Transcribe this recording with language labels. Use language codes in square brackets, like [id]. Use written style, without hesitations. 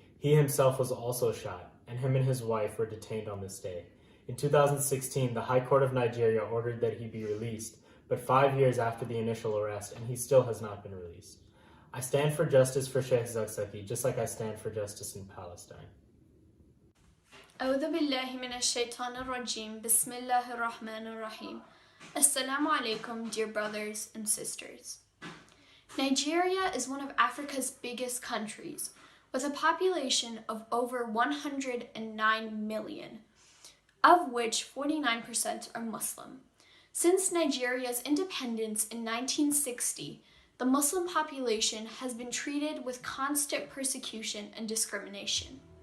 [en] He himself was also shot, and him and his wife were detained on this day. In 2016, the High Court of Nigeria ordered that he be released, but 5 years after the initial arrest, and he still has not been released. I stand for justice for Sheikh Zakzaki, just like I stand for justice in Palestine. [ar] أعوذ بالله من الشيطان الرجيم بسم الله الرحمن الرحيم. [en] Assalamu alaikum, dear brothers and sisters. Nigeria is one of Africa's biggest countries, with a population of over 109 million, of which 49% are Muslim. Since Nigeria's independence in 1960, the Muslim population has been treated with constant persecution and discrimination.